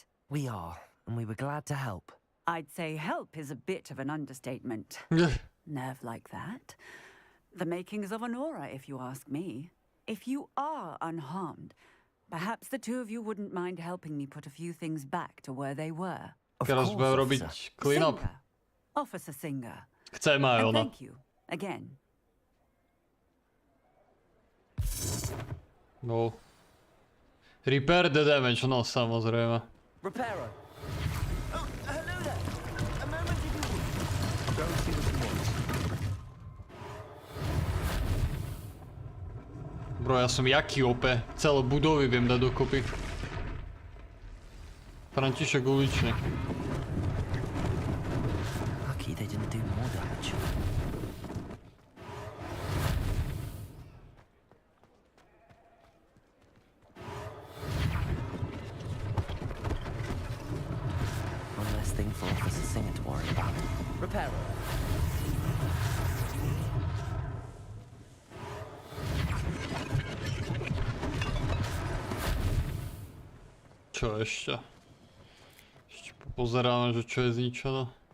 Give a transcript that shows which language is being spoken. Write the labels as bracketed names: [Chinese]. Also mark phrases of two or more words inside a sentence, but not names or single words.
[English] We are, and we were glad to help. I'd say help is a bit of an understatement. Nerve like that. The makings of an aura, if you ask me. If you are unharmed, perhaps the two of you wouldn't mind helping me put a few things back to where they were. [Slovak] Teraz budeme robiť [English] clean up. Singer. Officer Singer. [Slovak] Chcem aj [English] And [Slovak] ona. [English] thank you, again. [Slovak] No. [English] Repair the damage, [Slovak] no samozrejme. [English] Reparo. Oh, hello there. A moment if you would. Don't see what you want. [Slovak] Bro, ja som jaký ope. Celé budovy viem dať dokopy. František uličný. [English] Lucky they didn't do more damage. One less thing for Officer Singer to worry about. Reparo. [Slovak] Čo ešte? Ešte pozeráme, že čo je zničené.